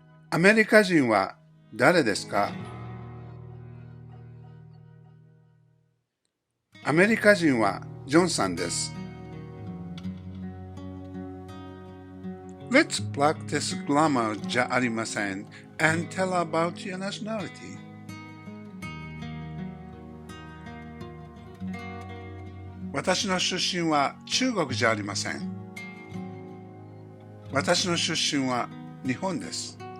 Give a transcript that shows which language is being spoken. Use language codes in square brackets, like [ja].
[ja] アメリカ人は誰ですか？アメリカ人はジョンさんです。 [en] Let's practice grammar [ja] じゃありません [en] and tell about your nationality. [ja] 私の出身は中国じゃありません。私の出身は日本です。